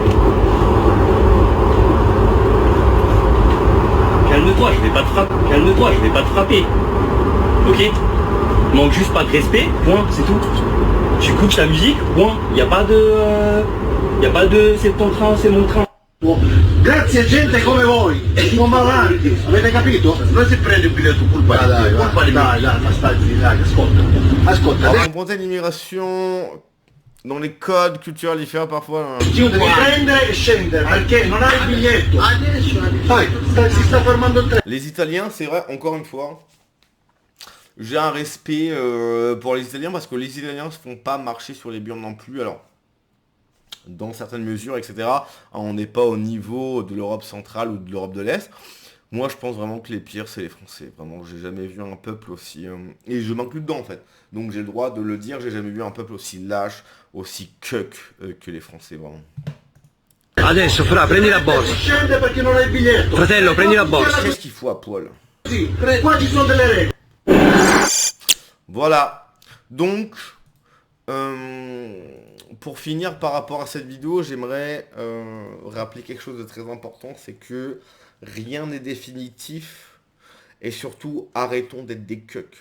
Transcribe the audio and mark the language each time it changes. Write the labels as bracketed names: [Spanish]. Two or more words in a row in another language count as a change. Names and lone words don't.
[French] Calme-toi, je vais pas te frapper. Calme-toi, je vais pas te frapper. Ok? Manque juste pas de respect, point, c'est tout. Tu écoutes ta musique, point. Y a pas de c'est ton train, c'est mon train. [Italian] Grazie a gente come voi, non va avanti, avete capito? Non si prende il biglietto colpa di te, colpa di me. Dai, ma stai, dai, ascolta. [French] Alors, comprendre l'immigration dans les codes culturels différents parfois. [Italian] Tu devi prendere e scendere perché non hai il biglietto. Dai, si sta fermando il treno. [French] Les Italiens, c'est vrai, encore une fois, j'ai un respect pour les Italiens parce que les Italiens ne se font pas marcher sur les burnes non plus. Alors, dans certaines mesures, etc., on n'est pas au niveau de l'Europe centrale ou de l'Europe de l'Est. Moi, je pense vraiment que les pires, c'est les Français. Vraiment, j'ai jamais vu un peuple aussi... et je m'inclus dedans, en fait. Donc, j'ai le droit de le dire, j'ai jamais vu un peuple aussi lâche, aussi cuck que les Français, vraiment. [Italian] Adesso, fra, prendi la borsa. Scende perché non hai il biglietto. Fratello, prendi la borsa. [French] Qu'est-ce qu'il faut à poil? [Italian] Sì, qua ci sono delle regole. [French] Voilà. Donc, pour finir par rapport à cette vidéo, j'aimerais rappeler quelque chose de très important, c'est que rien n'est définitif et surtout arrêtons d'être des cucks.